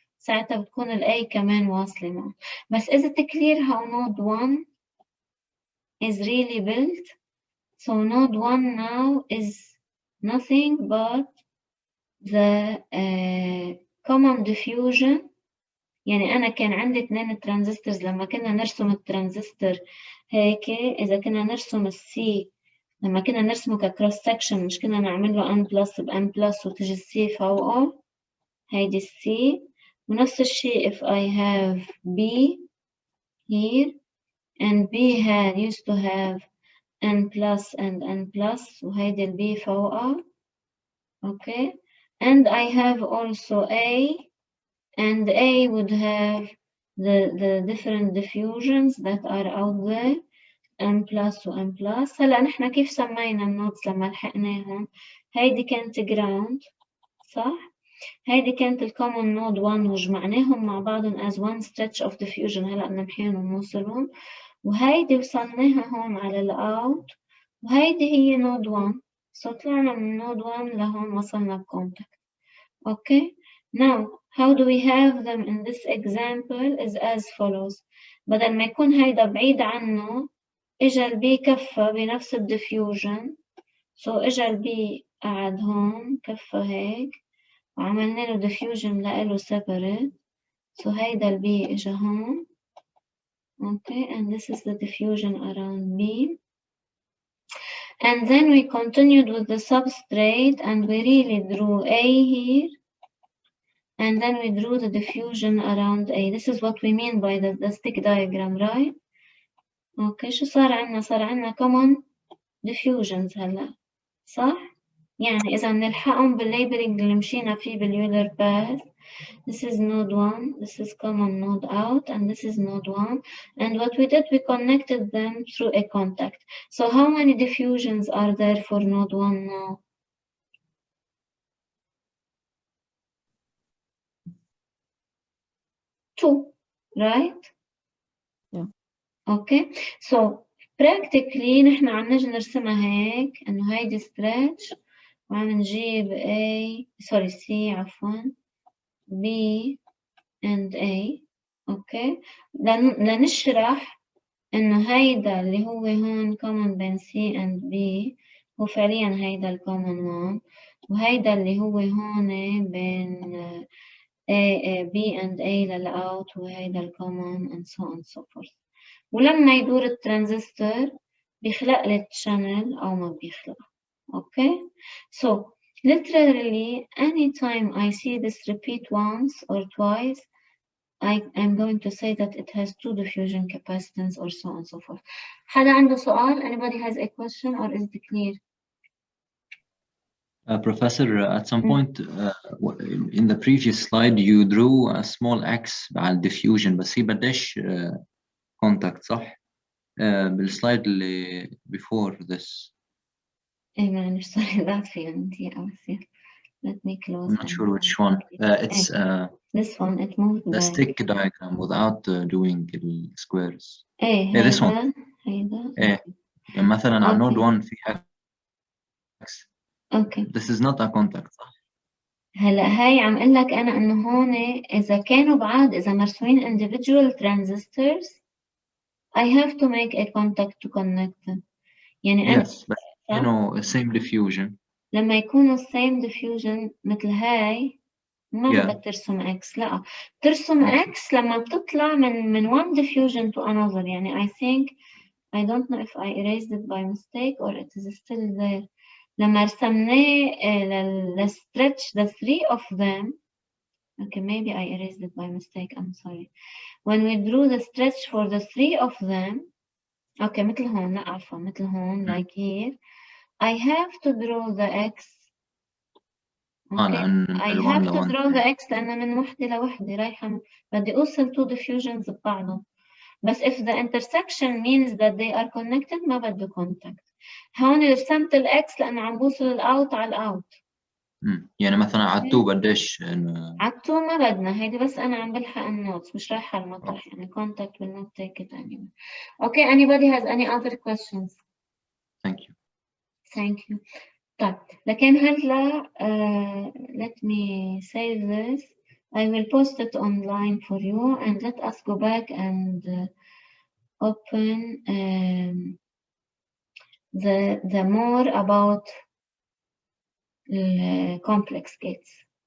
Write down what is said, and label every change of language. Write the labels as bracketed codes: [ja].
[ar] ساعتها بتكون ال A كمان واصلة معه. [en] بس is it clear how node 1 is really built? So node 1 now is nothing but the common diffusion. [ar] يعني أنا كان عندي 2 ترانزستورز لما كنا نرسم الترانزستور هيك، إذا كنا نرسم السي لما كنا نرسمه ككروس سكشن مش كنا نعمل له n بلس ب n بلس وتجي السي فوقه، هيدي السي. ونفس الشيء if I have B here and B used to have n plus and n plus وهيدي ال B فوقها. [en] Okay, and I have also A and A would have the different diffusions that are out there n plus و n plus. [ar] هلا نحن كيف سمينا النودز لما لحقناهم؟ هيدي كانت ground صح؟ هيدي كانت الكومن نود 1 وجمعناهم مع بعضهم [en] as one stretch of diffusion. [ar] هلا نمحيهم ونوصلهم، وهيدي وصلناها هون على الاوت، وهيدي هي نود 1. so طلعنا من نود 1 لهون وصلنا بكونتاكت. [en] Okay, now how do we have them in this example is as follows. [ar] بدل ما يكون هيدا بعيد عنه اجا البي كفى بنفس الديفيوجن. so اجا البي قعد هون كفى هيك وعملنا له diffusion لإله separate. so هيدا البي اجا هون. [en] Okay, and this is the diffusion around B. And then we continued with the substrate and we really drew A here. And then we drew the diffusion around A. This is what we mean by the stick diagram, right? [ar] Okay, شو صار عنا؟ صار عنا common diffusions هلا، صح؟ يعني إذا نلحقهم بالليبلينج اللي مشينا فيه باليولر باث. [en] This is node 1, this is common node out, and this is node 1. And what we did, we connected them through a contact. So how many diffusions are there for node 1 now? 2, right? Yeah. [ar] Okay, so practically نحن عم نجي نرسمها هيك إنه هيدي stretch وعم نجيب A C عفوا B and A. okay, لنشرح إنه هيدا اللي هو هون common بين C and B هو فعليا هيدا ال common one، وهيدا اللي هو هون بين B and A للأوت وهيدا ال common [en] and so on and so forth. [ar] ولما يدور الترانزستور بيخلق لي channel أو ما بيخلق. [en] Okay, so literally anytime I see this repeat once or twice I'm going to say that it has 2 diffusion capacitance or so on and so forth. [ar] حدا عنده سؤال? [en] Anybody has a question or is it clear? Professor, at some point in the previous slide, you drew a small X بعد diffusion, [ar] بس هي بدش contact صح؟ بالسلايد اللي [en] before this. [ar] إيه معلش [en] sorry that [ar] في عندي أوسع. [en] Let me close. I'm not sure which one. It's this one. It moved the back. stick diagram without doing the squares. [ar] إيه [en] this one. [ar] هيدا. إيه يعني مثلا على node 1 في X. [en] Okay. This is not a contact صح؟ [ar] هلا هاي عم اقول لك انا انه هون اذا كانوا بعاد اذا مرسومين [en] individual transistors I have to make a contact to connect them. [ar] يعني [en] yes but you know same diffusion. [ar] لما يكونوا same diffusion مثل هاي ما بدك ترسم X. لا ترسم X لما بتطلع من [en] one diffusion to another. يعني I think I don't know if I erased it by mistake or it is still there. [ar] لما رسمناه stretch the 3 of them. [en] Okay, maybe I erased it by mistake. I'm sorry. When we drew the stretch for the 3 of them. [ar] Okay, مثل هون. لا عفوا مثل هون [en] like here. I have to draw the X. Okay. I have to draw the X [ar] لأنه من وحدة لوحدة رايحة بدي أوصل two diffusions ببعضهم. [en] بس if the intersection means that they are connected [ar] ما بده contact. هون رسمت الإكس لأنه عم بوصل الأوت على الأوت. يعني مثلا عدتو بديش عدتو ما بدنا هيدي بس أنا عم بلحق النوتس مش رايحة المطرح يعني [en] contact will not take it anyway. Okay, anybody has any other questions? Thank you. Thank you. [ar] طيب لكن هلا [en] let me save this. I will post it online for you and let us go back and open the more about complex gates.